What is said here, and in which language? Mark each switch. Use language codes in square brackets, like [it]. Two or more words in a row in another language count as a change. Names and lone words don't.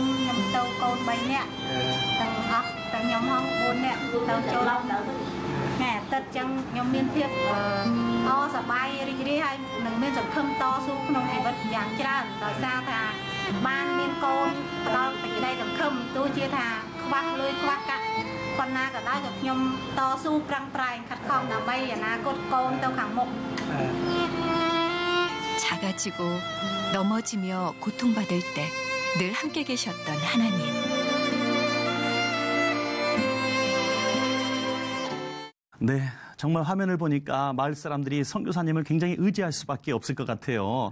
[km] ខ្ញុំទៅកូន3នាក់ទាំងអស់ទាំងខ្ញុំហង4នាក់ទៅចូលណែទឹកចឹងខ្ញុំមានភាពសប្បាយរីករាយហើយនឹងមានសង្ឃឹមតស៊ូក្នុងជីវិតយ៉ាងច្រើនដោយសារថាបានមានកូនផ្ដល់សេចក្តីសង្ឃឹមទោះជាថាខ្វះលុយខ្វះកាក់ប៉ុណ្ណាក៏ដោយក៏ខ្ញុំតស៊ូប្រឹងប្រែងខិតខំដើម្បីអនាគតកូនទៅខាងមុខ [ko] 작아지고 넘어지며 고통받을 때 늘 함께 계셨던 하나님. 네, 정말 화면을 보니까 마을 사람들이 선교사님을 굉장히 의지할 수밖에 없을 것 같아요.